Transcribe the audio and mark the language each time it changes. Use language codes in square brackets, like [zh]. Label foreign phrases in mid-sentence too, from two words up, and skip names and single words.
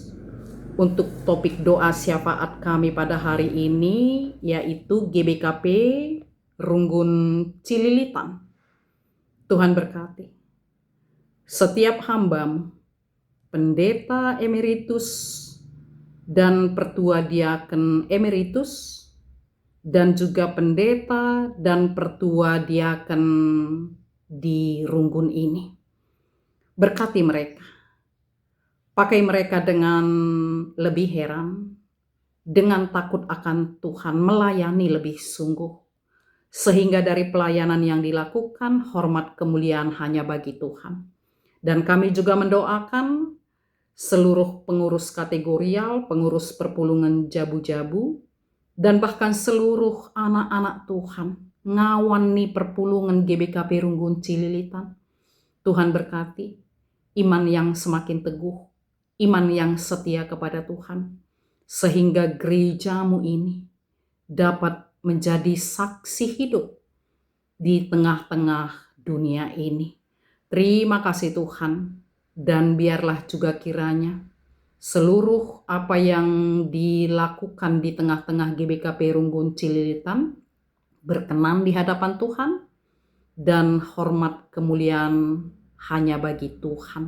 [id] Untuk topik doa syafaat kami pada hari ini, yaitu GBKP Runggun Cililitan. Tuhan berkati setiap hamba-Mu, pendeta emeritus dan pertua diaken emeritus, dan juga pendeta dan pertua diaken di Runggun ini. Berkati mereka. Pakai mereka dengan lebih heran, dengan takut akan Tuhan, melayani lebih sungguh. Sehingga dari pelayanan yang dilakukan, hormat kemuliaan hanya bagi Tuhan. Dan kami juga mendoakan seluruh pengurus kategorial, pengurus [btx] perpulungan jabu-jabu, [id] dan bahkan seluruh anak-anak Tuhan, [btx] ngawani perpulungan [id] GBKP Runggun Cililitan. Tuhan berkati iman yang semakin teguh, iman yang setia kepada Tuhan, sehingga gerejamu ini dapat menjadi saksi hidup di tengah-tengah dunia ini. Terima kasih Tuhan, dan biarlah juga kiranya seluruh apa yang dilakukan di tengah-tengah GBKP Runggun Cililitan berkenan di hadapan Tuhan, dan hormat kemuliaan hanya bagi Tuhan.